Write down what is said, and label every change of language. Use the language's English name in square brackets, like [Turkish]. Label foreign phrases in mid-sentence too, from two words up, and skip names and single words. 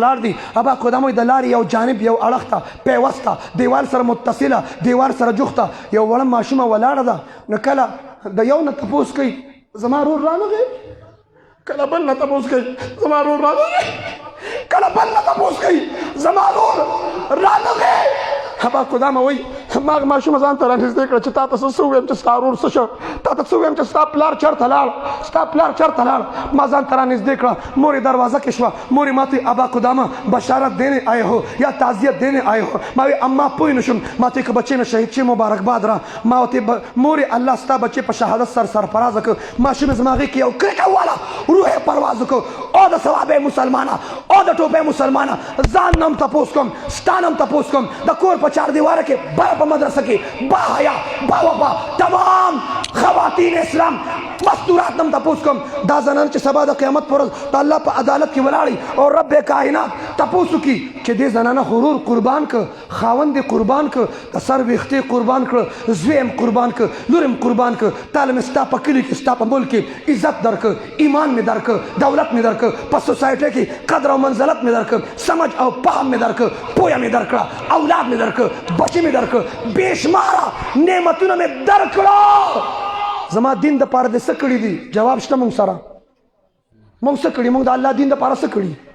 [Pashto] ولاړ دي ابا قدامه د لارې یو جانب یو اړخ ته پیوسته دیوال سره متصله دیوال سره جوخته یو وړه ماشومه ولاړه ده نو کله د یو نه تپوس کوي زما رور رانغی کله بل نه تپوس کوي زما رور رانغی کله بل نه تپوس کوي زما رور رانغی ابا قدامه وایي ما هغه ماشومه ځان ته رانږدې کړه چې تا ته څه ووایم چې ستا ورور څه شو تا ته څه ووایم چې ستا پلار چېرته لاړ ما ځان ته رانږدې کړه مور یې دروازه کې شوه مور یې ما ته ابا قدامه [Urdu] بشارت دینے آئے ہو یا تعزیت دینے آئے ہو [Pashto] ما وی اما پوه نه شم ما ته که بچې نه شهید شي مبارکباد را ما ورته مور الله ستا بچې په شهادت سرفراز کړ ماشومې زما هغې کې یو کرکه واله روح یې پرواز وکړ او د ثوابې مسلمانه او د ټوپۍ مسلمانه ځان نه هم تپوس کوم ستا نه هم تپوس کوم د کور په چار دیواره کې بره په مدرسه کې با حیا با وفا تمام خواتین اسلام مستورات نم تپوس کوم دا زنان چې سبا د قیامت پر ورځ د الله په عدالت کې ولاړي او رب کائنات تپوس وکړي چې دې زنانه غرور قربان کړ خاوند یې قربان کړ د سر ویښتې قربان کړ زوی هم قربان کړ لور هم قربان کړ تعالی مې ستا په کلي کې ستا په ملک کې عزت درکړ ایمان مې درکړ دولت مې درکړ په سوسایټۍ کې قدر او منزلت مې درکړ سمج او فهم مې درکړ پوهه مې درکړه اولاد مې درکړ بچې مې درکړ بېشماره نعمتونه مې درکړه زما دین د پاره دې څه کړي دي جواب شته مونږ سره مونږ څه کړي مونږ د الله دین د پاره څه کړي